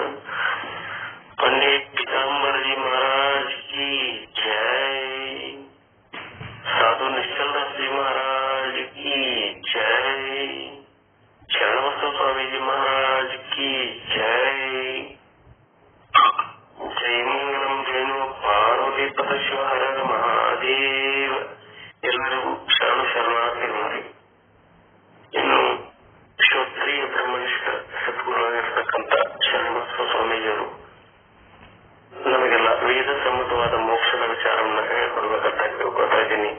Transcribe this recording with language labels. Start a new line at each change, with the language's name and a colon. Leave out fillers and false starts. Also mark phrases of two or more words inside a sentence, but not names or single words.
Hindi: पंडित पीताम्बर जी महाराज की जय। साधु निश्चलदास जी महाराज की जय। शरणबसव स्वामी जी महाराज की जय।
Sanskrit: जय मंगलम जय नमो पार्वती पद शिव हर हर ಮಹಾದೇವ.
Kannada: ಎಲ್ಲರಿಗೂ ಶರಣಾರ್ಥಿಗಳು. ಇನ್ನು ಶ್ರೋತ್ರಿಯ ಬ್ರಹ್ಮನಿಷ್ಠ ಸದ್ಗುರುವಾಗಿರ್ತಕ್ಕಂಥ ಶರಣಬಸವ ಸ್ವಾಮೀಜಿಯವರು ನಮಗೆಲ್ಲ ವೇದ ಸಮ್ಮತವಾದ ಮೋಕ್ಷದ ವಿಚಾರವನ್ನು ಹೇಳ್ಕೊಡ್ಬೇಕಂತ ಕೇಳ್ಕೊಳ್ತಾ ಇದ್ದೀನಿ.